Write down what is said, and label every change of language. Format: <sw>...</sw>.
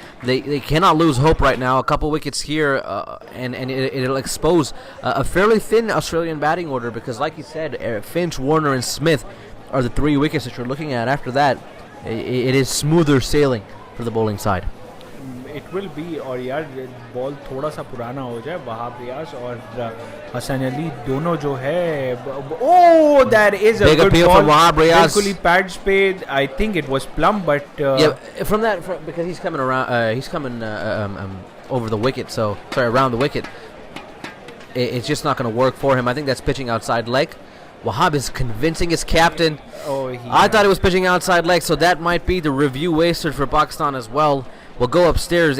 <en>They cannot lose hope right now. A couple wickets here, and it'll expose a fairly thin Australian batting order, because, like you said, Finch, Warner, and Smith are the 3 wickets that you're looking at. After that, it is smoother sailing for the bowling side. It will be,</en> <hi>और यार ball थोड़ा सा पुराना हो जाए, वहाब रियाज और हसन अली दोनों जो है,</hi> <en>oh, that is a good ball from Wahab Riaz.</en> <hi>बिल्कुल ही pads पे,</hi> <en>I think it was plumb, but yeah, because he's coming around, he's coming over the wicket, so sorry, around the wicket. It's just not going to work for him. I think that's pitching outside leg. Wahab is convincing his captain. I thought it was pitching outside leg, so that might be the review wasted for Pakistan as well. We'll go upstairs.</en>